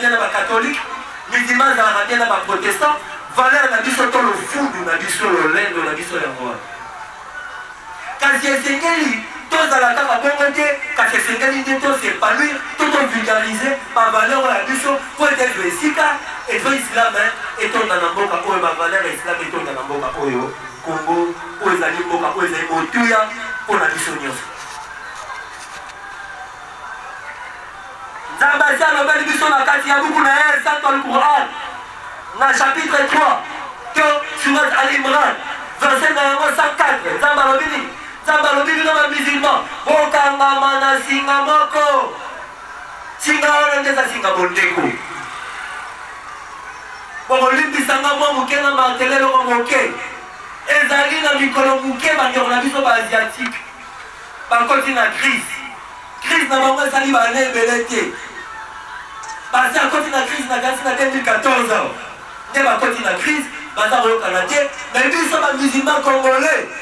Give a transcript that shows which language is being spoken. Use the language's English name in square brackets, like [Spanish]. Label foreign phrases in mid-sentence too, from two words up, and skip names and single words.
[Lingala] bien na bacatholique musulman azalaka bien na baprotestant valeur na biso to lofundu na biso lolendo na biso yango wana kasi esengeli tozala kaka bongo te kasi esengeli nde tosepanouir to tovulgarize bavaleur oyo ya biso po ete ezwa esika ezwa islame etonda na mboka oyo bavaleur ya islame etonda na mboka oyo kongo oyo ezali mboka oyo ezali motuya mpona biso nyonso nzambe asi alobeli biso na kati ya buku na ye santo alquran na chapitre 3 to surat al imran verset na yango 104 nzambe alobi nini nzambe alobi bino bamusulman bokangama na singa moko singa wana nde eza singa bondeko bokolimbisanga mwa moke na marteleloko moke ezali na mikolo moke bandeko na biso baasiatique bakoti na crise na bango esali bane ebele te basi akoti na crise na kasi na 2014 nde bakoti na crise baza koyokana te mais biso bamusulman congolais